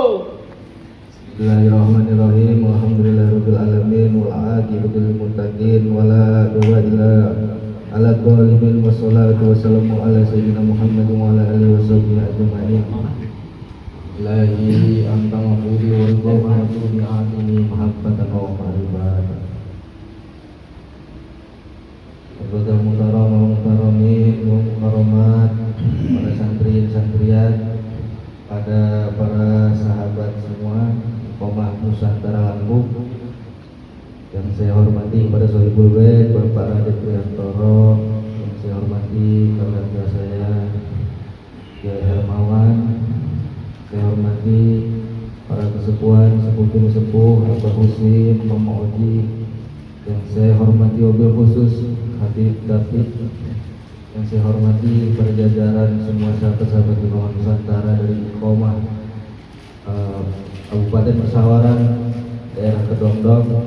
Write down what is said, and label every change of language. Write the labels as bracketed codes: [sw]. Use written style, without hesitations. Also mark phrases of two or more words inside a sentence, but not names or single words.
[ar] بسم الله الرحمن الرحيم. الحمد لله رب العالمين والعاقبة للمتقين ولا عدوان إلا على الظالمين والصلاة والسلام على سيدنا محمد وعلى آله وصحبه أجمعين. إلهي أنت معبودي ورضا بعطيني محبة ومعرفة. [id] Kepada [ar] محترم ومحترمين ومحترمات, [id] para santri-santriat, pada para sahabat semua, Iqomah Nusantara Lampung, yang saya hormati pada Sohibul Bait Bapak Radit Priantoro, yang saya hormati keluarga saya Kiai Hermawan, saya hormati para kesepuhan, sepuh-sepuh, Abah Husin, Mama Oji, yang saya hormati [ar] وبالخصوص [id] Habib David, yang saya hormati para jajaran semua sahabat-sahabat Iqomah Nusantara dari Iqomah Kabupaten Pesawaran, daerah Kedongdong.